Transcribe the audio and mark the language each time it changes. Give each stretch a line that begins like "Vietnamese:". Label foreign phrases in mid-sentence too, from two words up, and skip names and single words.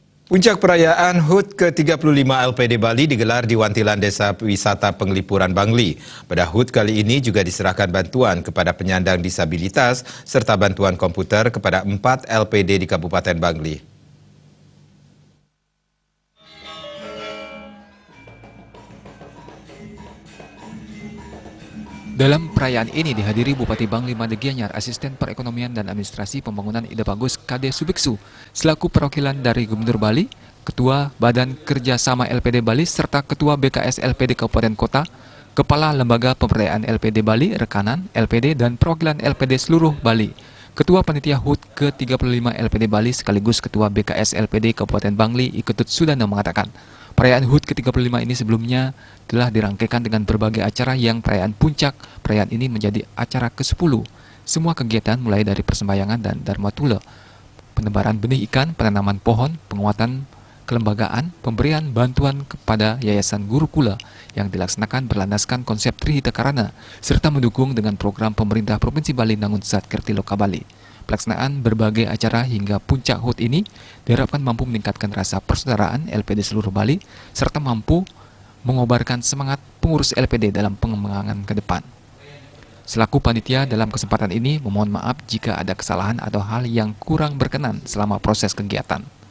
Indonesian: Puncak perayaan HUT ke-35 LPD Bali digelar di Wantilan Desa Wisata Penglipuran Bangli. Pada HUT kali ini juga diserahkan bantuan kepada penyandang disabilitas serta bantuan komputer kepada 4 LPD di Kabupaten Bangli. Dalam perayaan ini dihadiri Bupati Bangli Made Gianyar, Asisten Perekonomian dan Administrasi Pembangunan Ide Bagus Kade Subiksu, selaku perwakilan dari Gubernur Bali, Ketua Badan Kerjasama LPD Bali, serta Ketua BKS LPD Kabupaten Kota, Kepala Lembaga Pemberdayaan LPD Bali, Rekanan LPD, dan perwakilan LPD seluruh Bali. Ketua Panitia HUT ke-35 LPD Bali sekaligus Ketua BKS LPD Kabupaten Bangli, Iketut Sudana mengatakan, perayaan HUT ke-35 ini sebelumnya telah dirangkaikan dengan berbagai acara yang perayaan puncak. Perayaan ini menjadi acara ke-10. Semua kegiatan mulai dari persembahyangan dan dharma tula, penebaran benih ikan, penanaman pohon, penguatan kelembagaan, pemberian bantuan kepada Yayasan Gurukula yang dilaksanakan berlandaskan konsep Trihita Karana, serta mendukung dengan program pemerintah Provinsi Bali Nangun Sat Kerti Loka Bali. Pelaksanaan berbagai acara hingga puncak HUT ini diharapkan mampu meningkatkan rasa persaudaraan LPD seluruh Bali, serta mampu mengobarkan semangat pengurus LPD dalam pengembangan ke depan. Selaku panitia dalam kesempatan ini memohon maaf jika ada kesalahan atau hal yang kurang berkenan selama proses kegiatan.